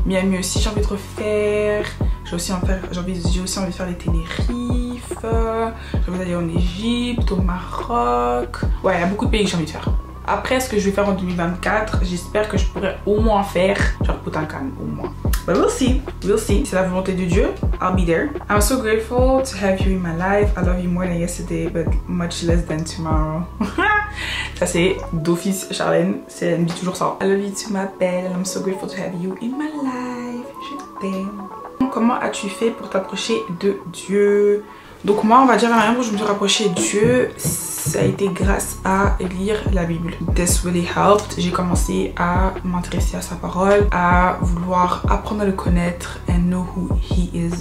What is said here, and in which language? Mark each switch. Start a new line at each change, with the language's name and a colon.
French: Miami aussi, j'ai envie de refaire. J'ai aussi envie de faire les Tenerife. J'ai envie d'aller en Égypte, au Maroc. Ouais, il y a beaucoup de pays que j'ai envie de faire. Après, ce que je vais faire en 2024, j'espère que je pourrais au moins faire genre Punta Cana, au moins.
English: But we'll see,
French: c'est la volonté de Dieu.
English: I'll be there. I'm so grateful to have you in my life. I love you more than yesterday, but much less than tomorrow.
French: Ça c'est d'office Charlène, elle me dit toujours ça.
English: I love you too,
French: ma belle.
English: I'm so grateful to have you in my life.
French: Je t'aime. Comment as-tu fait pour t'approcher de Dieu? Donc moi, on va dire la manière dont je me suis rapprochée de Dieu, ça a été grâce à lire la Bible.
English: This really helped.
French: J'ai commencé à m'intéresser à sa parole, à vouloir apprendre à le connaître
English: and know who he is.